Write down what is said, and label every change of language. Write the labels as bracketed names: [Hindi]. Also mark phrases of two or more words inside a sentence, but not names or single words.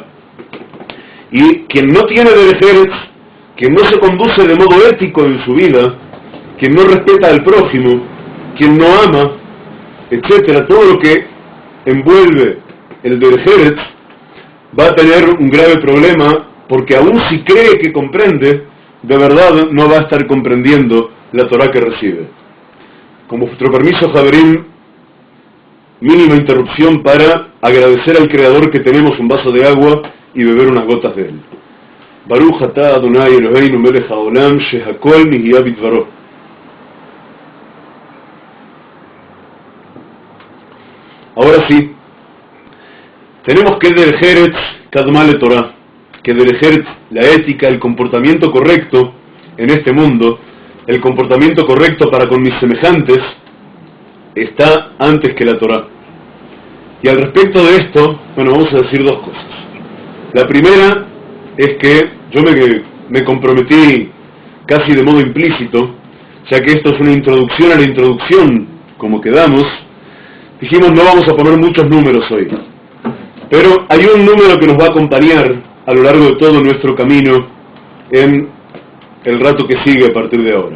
[Spanish] Y quien no tiene [Hebrew] דרך ארץ, [Spanish] quien no se conduce de modo ético en su vida, quien no respeta al prójimo, quien no ama, etcétera, todo lo que envuelve el [Hebrew] דרך ארץ, [Spanish] va a tener un grave problema, porque aun si cree que comprende, de verdad no va a estar comprendiendo la Torá que recibe. Con vuestro permiso, Javerín, mínima interrupción para agradecer al Creador que tenemos un vaso de agua y beber unas gotas de él. [Hebrew] ברוך אתה אדוני אלהינו מלך העולם שהכל נהיה בדברו. [Spanish] Ahora sí, tenemos que [Hebrew] דרך קדמה לתורה, [Spanish] que derech la ética, el comportamiento correcto en este mundo, el comportamiento correcto para con mis semejantes, está antes que la Torah. Y al respecto de esto, bueno, vamos a decir dos cosas. La primera es que yo me comprometí casi de modo implícito, ya que esto es una introducción a la introducción, como quedamos, dijimos no vamos a poner muchos números hoy, pero hay un número que nos va a acompañar a lo largo de todo nuestro camino en el rato que sigue a partir de ahora.